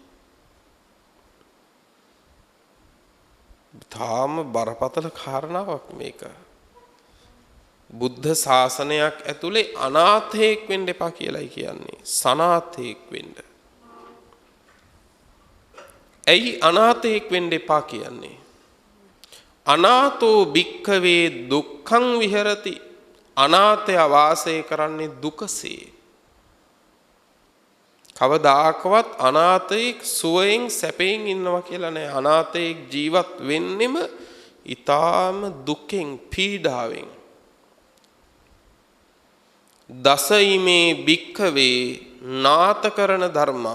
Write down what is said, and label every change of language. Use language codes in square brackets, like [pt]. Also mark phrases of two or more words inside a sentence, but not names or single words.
[si] තාම බරපතල කාරණාවක් මේක. බුද්ධ ශාසනයක් ඇතුලේ අනාථයෙක් වෙන්න එපා කියලායි කියන්නේ. සනාථයෙක් වෙන්න. ඇයි අනාථයෙක් වෙන්න එපා කියන්නේ? [pi] අනාථෝ භික්ඛවේ දුක්ඛං විහෙරති. [si] අනාථය වාසය කරන්නේ දුකසේ. කවදාකවත් අනාථයෙක් සුවයෙන් සැපයෙන් ඉන්නවා කියලා නෑ. අනාථයෙක් ජීවත් වෙන්නෙම ඊටාම දුකෙන් පීඩාවෙන්. [pi] දසයිමේ භික්ඛවේ නාත කරන ධර්මා.